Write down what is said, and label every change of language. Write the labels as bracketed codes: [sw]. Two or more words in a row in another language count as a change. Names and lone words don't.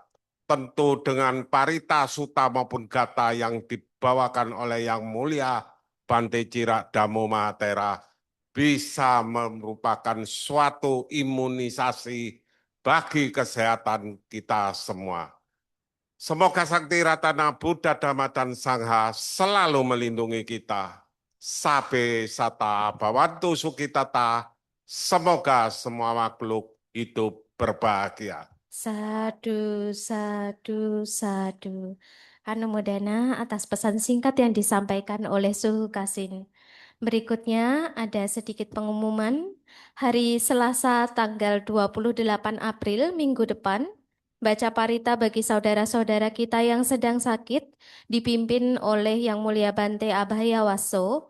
[id] Tentu dengan parita suta maupun gata yang dibawakan oleh Yang Mulia Bante Cira Dhammo Mahatera bisa merupakan suatu imunisasi bagi kesehatan kita semua. Semoga Sakti Ratana Buddha Dhamma dan Sangha selalu melindungi kita. [pi] Sabe sata bhavantu sukhitata. [id] Semoga semua makhluk hidup berbahagia. [pi] Sadu, sadu, sadu. [id] Anumodana atas pesan singkat yang disampaikan oleh Suhu Kasin. Berikutnya ada sedikit pengumuman. Hari Selasa tanggal 28 April minggu depan, baca parita bagi saudara-saudara kita yang sedang sakit dipimpin oleh Yang Mulia Bante Abhaya Waso.